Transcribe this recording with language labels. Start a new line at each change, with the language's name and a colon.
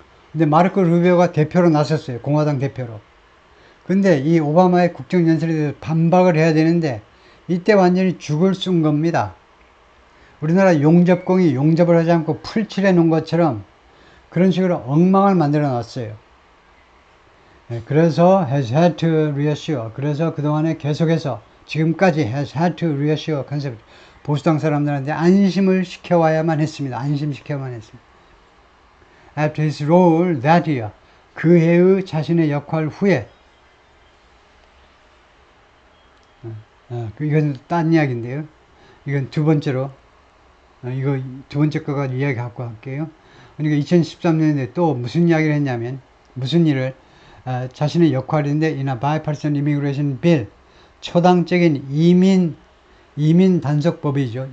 Korean: 근데 마르코 루비오가 대표로 나섰어요. 공화당 대표로. 근데 이 오바마의 국정연설에 대해서 반박을 해야 되는데 이때 완전히 죽을 쓴 겁니다. 우리나라 용접공이 용접을 하지 않고 풀칠해 놓은 것처럼 그런 식으로 엉망을 만들어 놨어요. 그래서
English: has had to reassure.
Korean: 그래서 그동안에 계속해서 지금까지
English: has had to reassure
Korean: 컨셉, 보수당 사람들한테 안심을 시켜와야만 했습니다. 안심시켜야만 했습니다.
English: After his role that year.
Korean: 그 해의 자신의 역할 후에. 이건 딴 이야기인데요. 이건 두 번째로. 이거 두 번째 거가 이야기 갖고 갈게요. 그러니까 2013년에 또 무슨 이야기를 했냐면, 무슨 일을, 자신의 역할인데,
English: in a bipartisan immigration bill,
Korean: 초당적인 이민 단속법이죠.